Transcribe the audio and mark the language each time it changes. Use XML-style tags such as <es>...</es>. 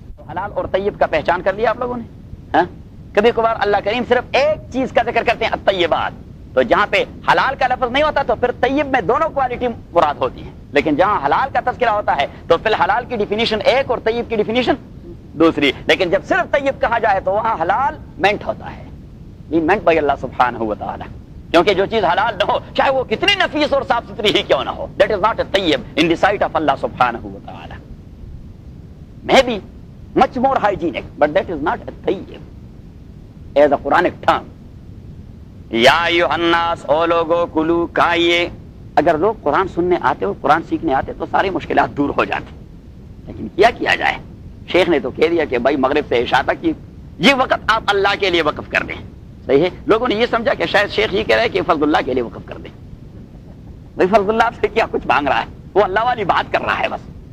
<ur>حلال اور طیب کا پہچان کر لیا آپ لوگوں نے؟ کبھی کبھار اللہ کریم صرف ایک چیز کا ذکر کرتے ہیں, الطیبات, تو جہاں پہ حلال کا لفظ نہیں ہوتا تو پھر طیب میں دونوں کوالٹی مراد ہوتی ہیں, لیکن جہاں حلال کا تذکرہ ہوتا ہے تو پھر حلال کی ڈیفینیشن ایک اور طیب کی ڈیفینیشن دوسری, لیکن جب صرف طیب کہا جائے تو وہاں حلال مینٹ ہوتا ہے, یہ مینٹ بائی اللہ سبحانہ و تعالی, کیونکہ جو چیز حلال نہ ہو چاہے وہ کتنی نفیس اور صاف ستھری ہی کیوں نہ ہو,</ur> <en>That is not a طیب in the sight of Allah سبحانہ و تعالی. May be much more hygienic, but that is not a طیب as a Quran term.</en> <ar>یا ایھا الناس</ar> <ur>او لوگو کلو کھائیے, اگر لوگ قرآن سننے آتے ہو قرآن سیکھنے آتے تو ساری مشکلات دور ہو جاتی, لیکن کیا کیا جائے, شیخ نے تو کہہ دیا کہ بھائی مغرب سے عشاء تک یہ وقت آپ اللہ کے لیے وقف کر دیں, صحیح ہے, لوگوں نے یہ سمجھا کہ شاید شیخ یہ کہہ رہے کہ فضل اللہ کے لیے وقف کر دیں, بھائی فضل اللہ سے کیا کچھ مانگ رہا ہے, وہ اللہ والی بات کر رہا ہے بس.</ur>